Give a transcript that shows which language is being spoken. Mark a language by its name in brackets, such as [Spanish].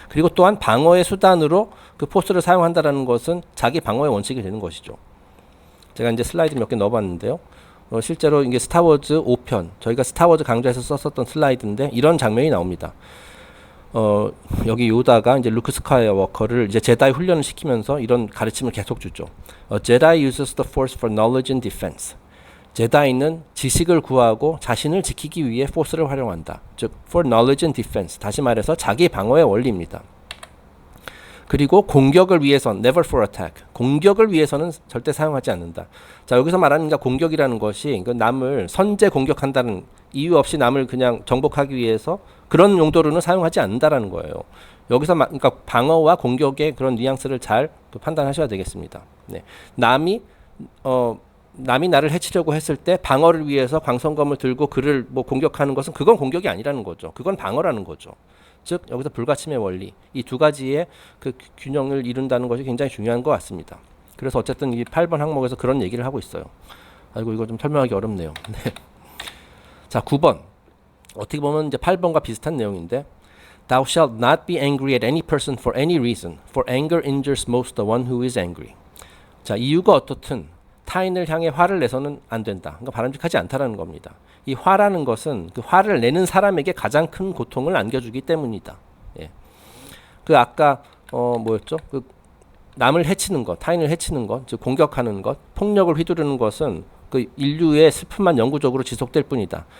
[Korean] 그리고 또한 방어의 수단으로 그 포스를 사용한다라는 것은 자기 방어의 원칙이 되는 것이죠. 제가 이제 슬라이드 몇 개 넣어봤는데요. 실제로 이게 스타워즈 5편, 저희가 스타워즈 강좌에서 썼었던 슬라이드인데 이런 장면이 나옵니다. 여기 요다가 이제 루크 스카이워커를 이제 제다이 훈련을 시키면서 이런 가르침을 계속 주죠. [English] Jedi uses the force for knowledge and defense. [Korean] 제다이는 지식을 구하고 자신을 지키기 위해 포스를 활용한다. 즉, [English] for knowledge and defense. [Korean] 다시 말해서 자기 방어의 원리입니다. 그리고 공격을 위해선 [English] never for attack. [Korean] 공격을 위해서는 절대 사용하지 않는다. 자, 여기서 말하는 공격이라는 것이 남을 선제 공격한다는 이유 없이 남을 그냥 정복하기 위해서 그런 용도로는 사용하지 않는다라는 거예요. 여기서 그러니까 방어와 공격의 그런 뉘앙스를 잘 판단하셔야 되겠습니다. 네. 남이 나를 해치려고 했을 때 방어를 위해서 광선검을 들고 그를 뭐 공격하는 것은 그건 공격이 아니라는 거죠. 그건 방어라는 거죠. 즉 여기서 불가침의 원리, 이 두 가지의 그 균형을 이룬다는 것이 굉장히 중요한 것 같습니다. 그래서 어쨌든 이 8번 항목에서 그런 얘기를 하고 있어요. 아이고 이거 좀 설명하기 어렵네요. 네. 자, 9번. 어떻게 보면 이제 8번과 비슷한 내용인데 [English] Thou shalt not be angry at any person for any reason, for anger injures most the one who is angry. [Korean] 자, 이유가 어떻든 타인을 향해 화를 내서는 안 된다. 그러니까 바람직하지 않다라는 겁니다. 이 화라는 것은 그 화를 내는 사람에게 가장 큰 고통을 안겨주기 때문이다. 예. 그 아까 뭐였죠? 그 남을 해치는 것, 타인을 해치는 것, 즉 공격하는 것, 폭력을 휘두르는 것은 그 인류의 슬픔만 영구적으로 지속될 뿐이다.